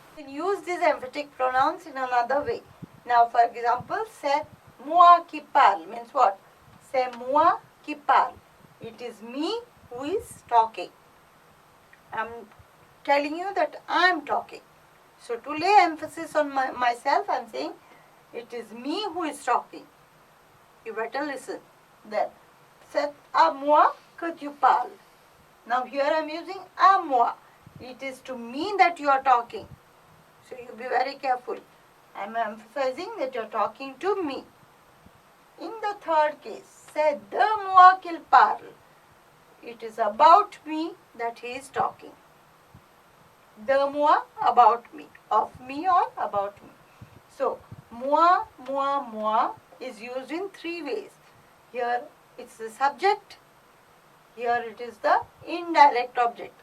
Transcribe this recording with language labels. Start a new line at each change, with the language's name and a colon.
English: You can use these emphatic pronouns in another way. Now, for example,
French: c'est moi qui parle
English: means what?
French: C'est moi qui parle.
English: It is me who is talking. I'm telling you that I'm talking. So to lay emphasis on myself, I'm saying it is me who is talking. You better listen. Then,
French: c'est à moi que tu parles.
English: Now here I am using à moi. It is to me that you are talking. So you be very careful. I am emphasizing that you are talking to me. In the third case,
French: c'est de moi qu'il parle.
English: It is about me that he is talking.
French: De moi,
English: about me. Of me or about me. So, moi, moi is used in three ways. Here it's the subject. Here it is the indirect object.